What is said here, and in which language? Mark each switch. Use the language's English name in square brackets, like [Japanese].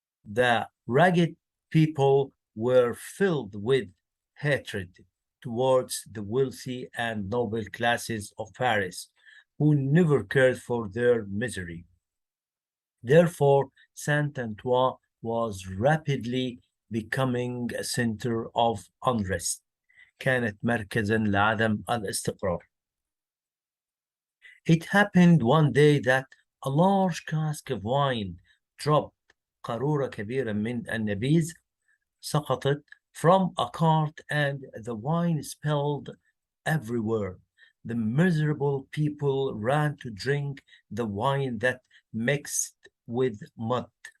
[English] The ragged people were filled with hatred towards the wealthy and noble classes of Paris, who never cared for their misery. Therefore, Saint-Antoine was rapidly becoming a center of unrest. [Arabic] كانت مركزا لعدم الاستقرار. [English] It happened one day that a large cask of wine dropped. [Arabic] قارورة كبيرة من النبيذ سقطت [English] from a cart and the wine spilled everywhere. The miserable people ran to drink the wine that mixed with mud.